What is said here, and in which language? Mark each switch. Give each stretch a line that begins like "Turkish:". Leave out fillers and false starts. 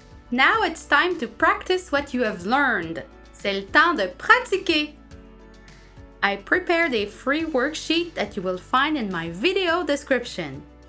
English: Now it's time to practice what you have learned.
French: C'est le temps de pratiquer.
English: I prepared a free worksheet that you will find in my video description.